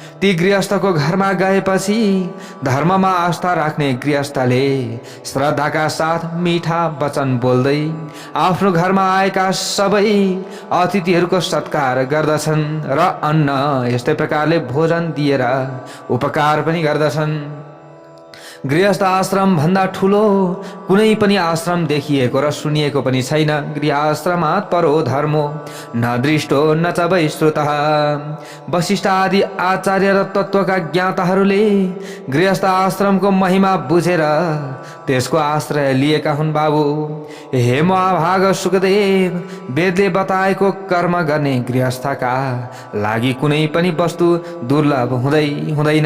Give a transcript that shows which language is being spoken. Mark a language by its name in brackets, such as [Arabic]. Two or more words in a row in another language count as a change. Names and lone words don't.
[Nepali] ती गृहस्थको घरमा गएपछि धर्ममा आस्था राख्ने गृहस्थले श्रद्धाका साथ मिठा वचन बोल्दै आफ्नो घरमा आएका सबै अतिथिहरूको सत्कार गर्दछन् र अन्न यस्तै प्रकारले भोजन दिएर उपकार पनि गर्दछन्। गृहस्थ आश्रम भन्दा ठुलो कुनै पनि आश्रम देखिएको र सुनिएको पनि छैन। [Sanskrit] गृहाश्रमात् परो धर्मो न दृष्टो न च वै श्रुतः। [Nepali] वशिष्ठ आदि आचार्य र तत्त्वका ज्ञाताहरूले गृहस्थ आश्रमको महिमा बुझेर त्यसको आश्रय लिएका हुन्। बाबु हे महाभाग सुखदेव, वेदले बताएको कर्म गर्ने गृहस्थका लागि कुनै पनि वस्तु दुर्लभ हुँदैन।